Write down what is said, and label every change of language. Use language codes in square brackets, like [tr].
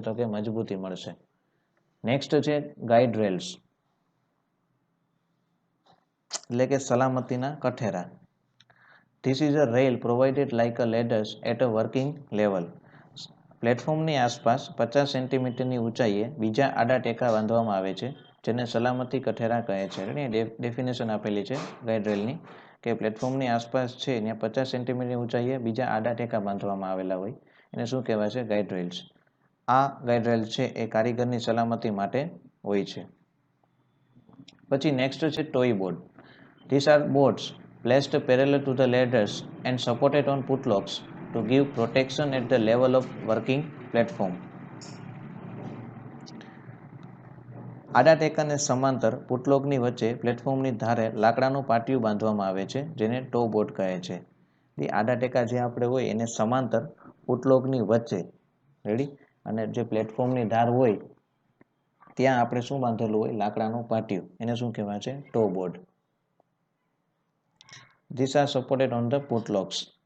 [gu] તો કે મજબૂતી મળશે. નેક્સ્ટ છે ગાઈડ રેલ્સ, એટલે કે સલામતીના કઠેરા. [en] This is a rail provided like a ladders at a working level. [gu] પ્લેટફોર્મની આસપાસ 50 સેન્ટીમીટરની ઊંચાઈએ બીજા આડા ટેકા બાંધવામાં આવે છે, જેને સલામતી કઠેરા કહે છે. ડેફિનેશન આપેલી છે ગાઈડ રેલની કે પ્લેટફોર્મની આસપાસ છે ત્યાં 50 સેન્ટીમીટરની ઊંચાઈએ બીજા આડા ટેકા બાંધવામાં આવેલા હોય એને શું કહેવાય છે? Guide rails. આ ગાઈડ રેલ છે એ કારીગરની સલામતી માટે હોય છે. પછી નેક્સ્ટ છે toy board. [en] These are boards placed parallel to the ladders and supported on putlocks to give protection at the level of working platform. [gu] આડા ટેકાને સમાંતર પુટલોકની વચ્ચે પ્લેટફોર્મની ધારે લાકડાનું પાટિયું બાંધવામાં આવે છે, જેને ટો બોર્ડ કહે છે. આડા ટેકા જે આપણે હોય એને સમાંતર પુટલોકની વચ્ચે, રેડી, અને જે પ્લેટફોર્મની ધાર હોય ત્યાં આપણે શું બાંધેલું હોય? લાકડાનું પાટિયું. એને શું કહેવાય છે? ટો board. [en] These are supported on the putlocks.